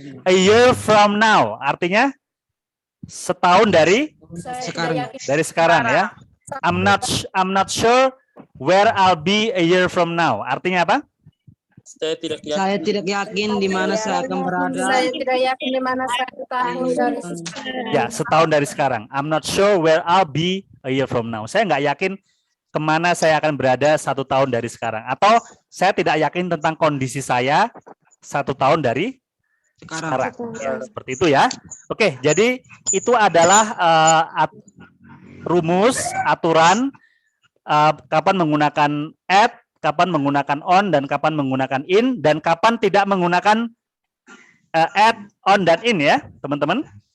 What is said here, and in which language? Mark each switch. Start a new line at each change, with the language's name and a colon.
English: A year from now
Indonesian: artinya setahun dari sekarang ya.
English: I'm not sure where I'll be a year from now.
Indonesian: Artinya apa? Saya tidak yakin di mana saya akan berada. Saya tidak yakin di mana saya tahun dari Ya, setahun dari sekarang.
English: I'm not sure where I'll be a year from now.
Indonesian: Saya nggak yakin kemana saya akan berada 1 tahun dari sekarang. Atau saya tidak yakin tentang kondisi saya 1 tahun dari sekarang. Ya, seperti itu ya. Oke, jadi itu adalah rumus, aturan kapan menggunakan at, kapan menggunakan on, dan kapan menggunakan in, dan kapan tidak menggunakan at, on, dan in ya, teman-teman.